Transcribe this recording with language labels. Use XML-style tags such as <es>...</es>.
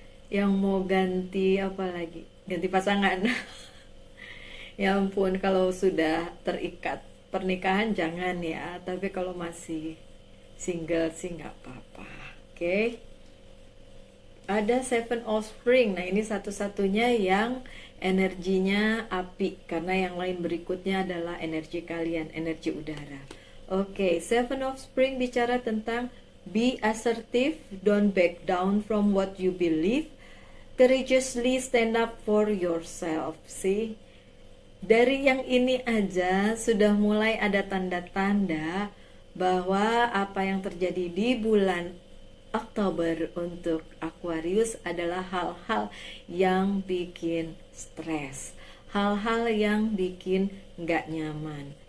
<id>Yang mau ganti apa lagi? Ganti pasangan. Ya ampun, kalau sudah terikat pernikahan jangan ya, tapi kalau masih single sih nggak apa-apa. Oke. Ada Seven of Spring. Nah, ini satu-satunya yang energinya api, karena yang lain berikutnya adalah energi kalian, energi udara.</id> <en>Oke, Seven of Spring</en> <id>bicara tentang</id> <en>be assertive, don't back down from what you believe, courageously stand up for yourself. See?</en> <id>Dari yang ini aja sudah mulai ada tanda-tanda bahwa apa yang terjadi di bulan Oktober untuk Aquarius adalah hal-hal yang bikin stres, hal-hal yang bikin nggak nyaman.</id>